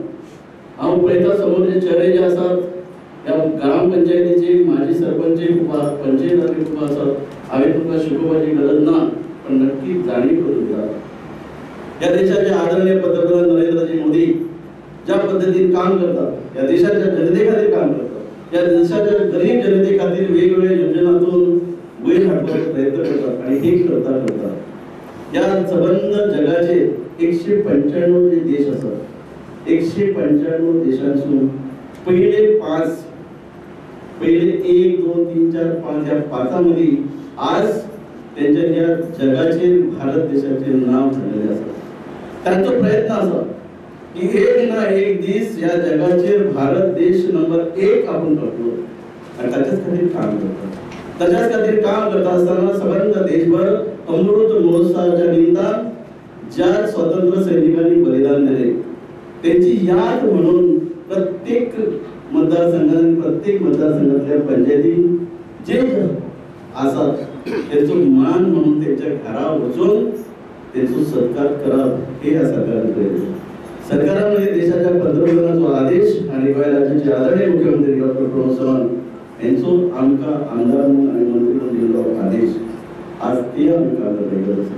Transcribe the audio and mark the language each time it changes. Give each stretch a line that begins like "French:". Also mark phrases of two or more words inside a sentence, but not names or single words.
Konkani: हांव पळयता समोर जे चेहरे जे आसात त्या ग्रामपंचायतीचे माजी सरपंच खूप आहात, पंचायत खूप आसात, हांवें तुमकां शिकोवपाची गरज ना, पण नक्की जाणीव करून दिता.
Marathi: या देशाचे आदरणीय पंतप्रधान नरेंद्रजी मोदी ज्या पद्धतीने काम करतात, या देशाच्या जनते खातीर काम करतात, या देशाच्या गरीब जनते खातीर वेगवेगळ्या योजनांतून वयर हाडपाचो प्रयत्न करतात आणि हे करतात. या संबंध जगाचे 195 जे देश आसात, 195 देशांसून पहिले 1, 2, 3, 4, 5 या 5 मध्ये आज त्यांच्या या जगाचे भारत देशाचे नाव झालेले असतात. त्यांचा प्रयत्न असा की एक ना एक दिवस या जगाचे भारत देश नंबर 1 आपण करतो आणि त्याच्याच खातीर काम करतात.
Konkani: त्याच्याच खातीर काम करता असताना संबंध देशभर अमृत महोत्सवाच्या निमित्तान ज्या स्वातंत्र्य सैनिकांनी बलिदान दिले त्यांची याद म्हणून प्रत्येक मतदारसंघातल्या पंचायती जे आसात त्यांचो मान म्हणून त्यांच्या घरा वचून त्यांचो सत्कार करप हे या सरकारान केले. सरकारान म्हणजे देशाच्या पंतप्रधानाचो आदेश आणि गोंय राज्याचे आदरणीय मुख्यमंत्री डॉक्टर प्रमोद सावंत यांचो आमकां आमदार म्हणून आणि मंत्री म्हणून दिल्लो आदेश आज ते आमी कागद करत आसा.